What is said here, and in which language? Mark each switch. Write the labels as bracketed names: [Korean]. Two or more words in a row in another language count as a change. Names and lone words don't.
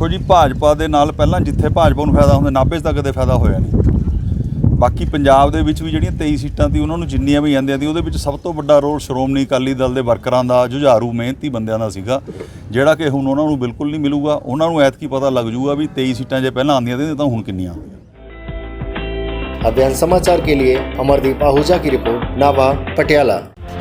[Punjabi] ਦੇਖੋ ਜੀ, ਭਾਜਪਾ ਦੇ ਨਾਲ ਪਹਿਲਾਂ ਜਿੱਥੇ ਭਾਜਪਾ ਨੂੰ ਫਾਇਦਾ ਹੁੰਦਾ, ਨਾਭੇ 'ਚ ਤਾਂ ਕਦੇ ਫਾਇਦਾ ਹੋਇਆ ਨਹੀਂ। ਬਾਕੀ ਪੰਜਾਬ ਦੇ ਵਿੱਚ ਵੀ ਜਿਹੜੀਆਂ 23 ਸੀਟਾਂ ਸੀ, ਉਹਨਾਂ ਨੂੰ ਜਿੰਨੀਆਂ ਵੀ ਜਾਂਦੀਆਂ ਸੀ, ਉਹਦੇ ਵਿੱਚ ਸਭ ਤੋਂ ਵੱਡਾ ਰੋਲ ਸ਼੍ਰੋਮਣੀ ਅਕਾਲੀ ਦਲ ਦੇ ਵਰਕਰਾਂ ਦਾ, ਜੁਝਾਰੂ ਮਿਹਨਤੀ ਬੰਦਿਆਂ ਦਾ ਸੀਗਾ, ਜਿਹੜਾ ਕਿ ਹੁਣ ਉਹਨਾਂ ਨੂੰ ਬਿਲਕੁਲ ਨਹੀਂ ਮਿਲੂਗਾ। ਉਹਨਾਂ ਨੂੰ ਐਤਕੀ ਪਤਾ ਲੱਗ ਜੂਗਾ ਵੀ 23 ਸੀਟਾਂ ਜੇ ਪਹਿਲਾਂ ਆਉਂਦੀਆਂ ਸੀ ਤਾਂ ਹੁਣ ਕਿੰਨੀਆਂ ਆਉਂਦੀਆਂ। [Hindi] अभियान समाचार के लिए अमरदीप आहूजा की रिपोर्ट, नाभा, पटियाला।